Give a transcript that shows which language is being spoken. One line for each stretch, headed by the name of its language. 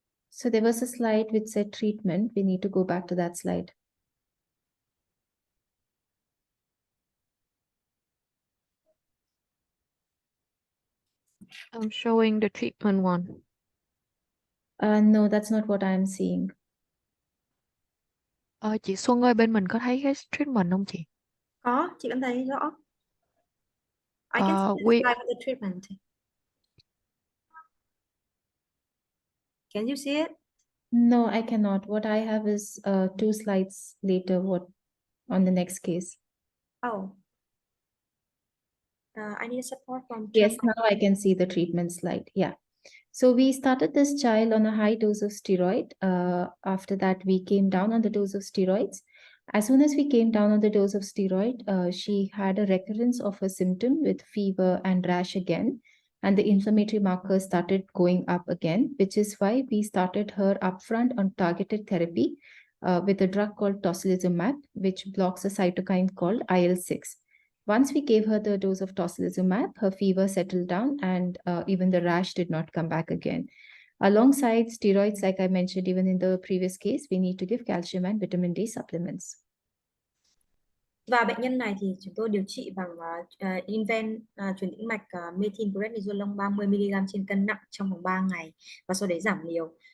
English: So there was a slide which said treatment. We need to go back to that slide. I'm showing the treatment one. No, that's not what I'm seeing.
Vietnamese: Chị Xuân ơi, bên mình có thấy cái treatment không chị? Có, chị vẫn thấy rõ.
English: I can see the slide of the treatment. Can you see it? No, I cannot. What I have is 2 slides later, what on the next case. Oh. I need support from Yes, now I can see the treatment slide. Yeah. So we started this child on a high dose of steroid. After that, we came down on the dose of steroids. As soon as we came down on the dose of steroid, she had a recurrence of a symptom with fever and rash again. And the inflammatory markers started going up again, which is why we started her upfront on targeted therapy with a drug called tocilizumab, which blocks a cytokine called IL-6. Once we gave her the dose of tocilizumab, her fever settled down and even the rash did not come back again. Alongside steroids, like I mentioned, even in the previous case, we need to give calcium and vitamin D supplements.
Vietnamese: Và bệnh nhân này thì chúng tôi điều trị bằng Inven truyền tĩnh mạch methylprednisolone 30 mg trên cân nặng trong vòng 3 ngày và sau đấy giảm liều.